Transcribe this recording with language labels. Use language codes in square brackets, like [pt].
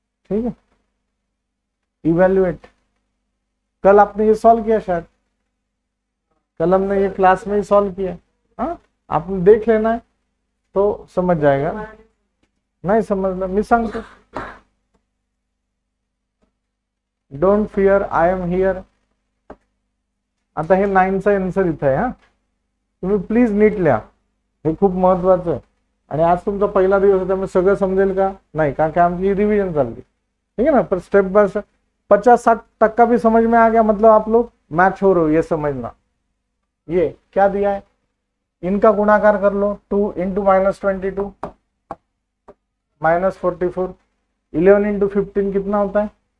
[hi] ठीक है, इवेल्युएट। कल आपने ये सॉल्व किया, शायद कल हमने ये क्लास में ही सॉल्व किया। हाँ, आपने देख लेना है तो समझ जाएगा। नहीं समझना मिस अंक, [en] Don't fear, I am here. [mr] आता हे 9चा आन्सर इथं आहे। हा, तुम्ही प्लीज नीट लिहा, हे खूप महत्वाचं आहे। आणि आज तुमचा पहिला दिवस आहे, त्यामुळे सगळं समजेल का नाही? कारण की आमची रिवीजन चालली, [hi] ठीक है ना। पर स्टेप बाय स्टेप 50-60% भी समझ में आ गया, मतलब आप लोग मैच हो रहे हो, ये समझना। ये क्या दिया है, इनका गुणाकार कर लो। 2 इंटू -22 -44, 11 इंटू 15 कितना होता है?